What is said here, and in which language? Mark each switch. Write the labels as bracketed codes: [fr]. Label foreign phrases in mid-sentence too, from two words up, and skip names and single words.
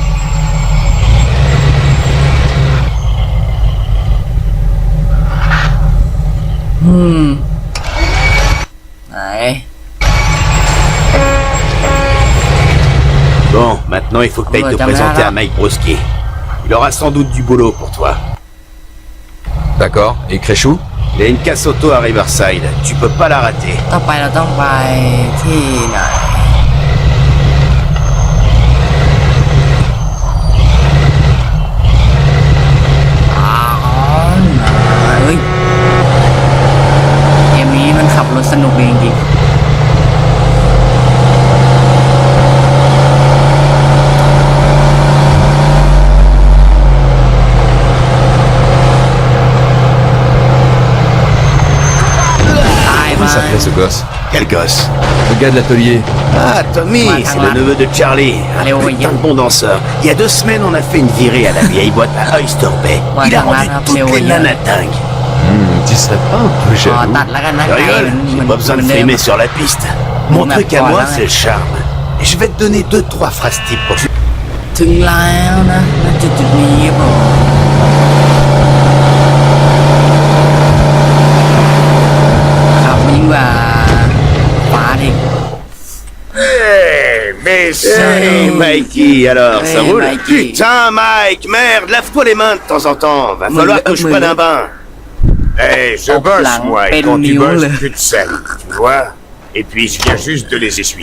[th] ไหน [fr] Bon, maintenant il faut que tu ailles te T'as présenter mal, à Mike Broski. Il aura sans doute du boulot pour toi. D'accord. Et Créchou? Il y a une casse auto à Riverside, tu peux pas la rater. [th] ต่อไปเราต้องไปที่ไหนอ๋อเฮ้ยเกมนี้มันขับรถสนุกดีจริงๆตาย [fr] Comment [th] มา [fr] ça s'appelait ce gosse? Quel gosse? Le gars de l'atelier. Ah, Tommy, Ouais, c'est attends, le là. neveu de Charlie. Allez, Un ouais, putain y a- de bon danseur. Il y a 2 semaines, on a fait une virée à la vieille boîte à Oyster Bay. Ouais, Il a attends, rendu là, toutes Léo, les y a- nanas dingues. Tu serais pas un peu [th] อ๋อ [fr] jaloux? [th] ตัดแล้วกันนะ [fr] Tu rigoles? J'ai pas besoin de frimer sur la piste. Mon On a truc à pas, moi, là, c'est le charme. Et je vais te donner 2-3 phrases types pour... [th] ถึงแล้วนะณจุดนี้ครับผมขับยิ่งกว่าฟ้าเด็ก [fr] Mais Hey, Mikey, alors, ça hey, roule? Mikey. Putain, Mike, merde, lave-toi les mains de temps en temps. Va falloir que je prenne un bain. Eh, je Hop bosse, là, moi, et peine quand tu mule. bosses, plus de sel, tu vois. Et puis, je viens juste de les essuyer.